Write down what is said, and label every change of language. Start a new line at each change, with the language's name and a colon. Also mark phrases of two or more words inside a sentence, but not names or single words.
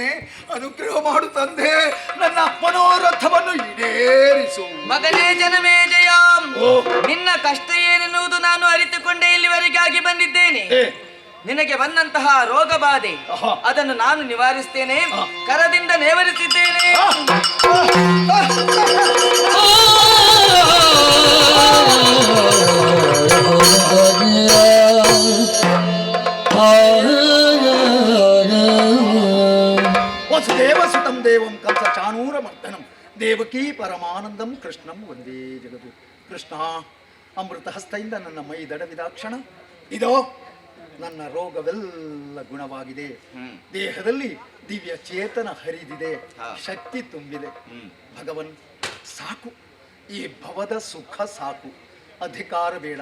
Kannada: ಅನುಗ್ರಹ ಮಾಡು ತಂದೆ, ನನ್ನ ಮನೋರಥವನ್ನು ಈಡೇರಿಸು. ಮಗನೇ ಜನಮೇಜಯ, ನಿನ್ನ ಕಷ್ಟ ಏನೆನ್ನುವುದು ನಾನು ಅರಿತುಕೊಂಡೇ ಇಲ್ಲಿವರೆಗಾಗಿ ಬಂದಿದ್ದೇನೆ. ನಿನಗೆ ಬಂದಂತಹ ರೋಗ ಬಾಧೆ ಅದನ್ನು ನಾನು ನಿವಾರಿಸ್ತೇನೆ, ಕರದಿಂದ ನೇವರಿಸಿದ್ದೇನೆ.
Sanskrit: ವಸುದೇವ ಸುತಂ ದೇವಂ ಕಂಸ ಚಾಣೂರ ಮರ್ದನಂ ದೇವಕೀ ಪರಮಾನಂದಂ ಕೃಷ್ಣಂ ಒಂದೇ ಜಗದು.
Kannada: ಕೃಷ್ಣ, ಅಮೃತ ಹಸ್ತದಿಂದ ನನ್ನ ಮೈ ದಡವಿದಾಕ್ಷಣ ಇದೋ ನನ್ನ ರೋಗವೆಲ್ಲ ಗುಣವಾಗಿದೆ. ದೇಹದಲ್ಲಿ ದಿವ್ಯ ಚೇತನ ಹರಿದಿದೆ, ಶಕ್ತಿ ತುಂಬಿದೆ. ಭಗವನ್, ಸಾಕು, ಈ ಭವದ ಸುಖ ಸಾಕು, ಅಧಿಕಾರ ಬೇಡ.